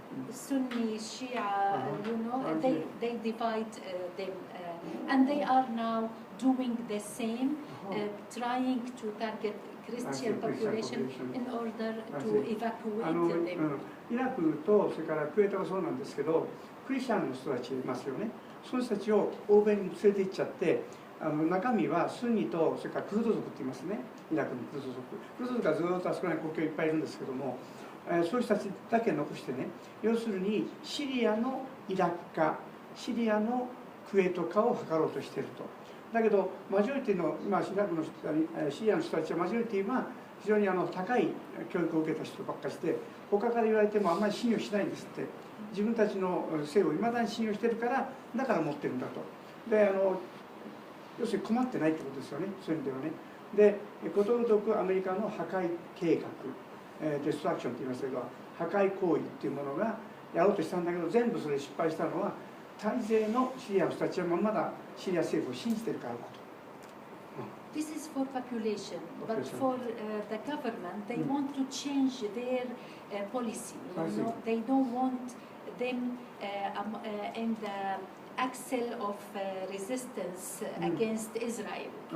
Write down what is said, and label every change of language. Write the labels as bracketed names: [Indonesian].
[English] Sunni, Shia, you know, they divide them, and they are now doing the same, trying to target Christian population in order to evacuate them. [Japanese] イラクとそれからクウェートがそうなんですけど、クリスチャンの人たちいますよね。その人たちを欧米に連れて行っちゃって、中身はスンニとそれからクルド族って言いますね。イラクのクルド族。クルド族がずっとあそこに国境いっぱいいるんですけども、そういう人たちだけ残してね、要するにシリアのイラク化、シリアのクウェート化を図ろうとしていると。だけどマジョリティの今シリアの人たちはマジョリティは非常に高い教育を受けた人ばっかりして他から言われてもあんまり信用しないんですって。自分たちの性をいまだに信用してるからだから持ってるんだと。で要するに困ってないってことですよね、そういう意味ではね。でことごとくアメリカの破壊計画、デストラクションって言いますけど破壊行為っていうものがやろうとしたんだけど全部それ失敗したのは大勢のシリアの人たちはまだシリア政府を信じてるからだと。 [English] This is for population, but for the government, they want to change their policy. You know, they don't want them in the axle of resistance against Israel.